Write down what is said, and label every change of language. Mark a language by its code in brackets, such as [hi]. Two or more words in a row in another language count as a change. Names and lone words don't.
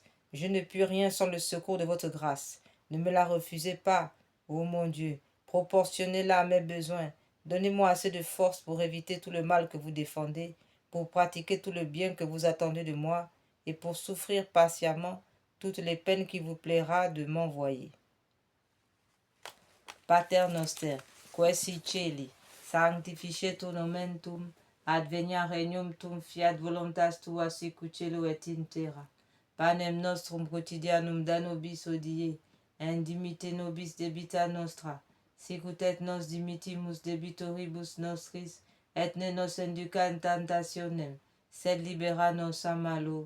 [fr] Je ne puis rien sans le secours de votre grâce. Ne me la refusez pas, ô mon Dieu. Proportionnez-la à mes besoins. Donnez-moi assez de force pour éviter tout le mal que vous défendez, pour pratiquer tout le bien que vous attendez de moi, et pour souffrir patiemment toutes les peines qu'il vous plaira de m'envoyer. [la] Pater noster, qui si celi, sanctificetur nomen tuum, advenia regnum tuum, fiat voluntas tua sicut cielo et in terra. Panem nostrum quotidianum da nobis hodie, et dimitte nobis debita nostra, sicut et nos dimittimus debitoribus nostris, et ne nos induca in tentationem, sed libera nos a malo.